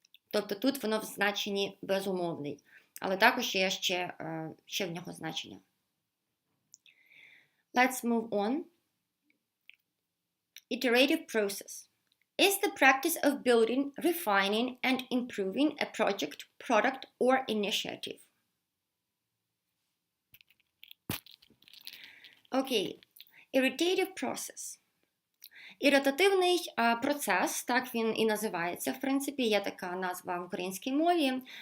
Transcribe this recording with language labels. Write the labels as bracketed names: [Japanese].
[Ukrainian] Тобто тут воно в значенні безумовний, але також є ще в нього значення. [English] Let's move on. Iterative process is the practice of building, refining, and improving a project, product, or initiative. Okay, iterative process. [Ukrainian] Ітеративний процес, так він і називається, в принципі, є така назва в українській мові.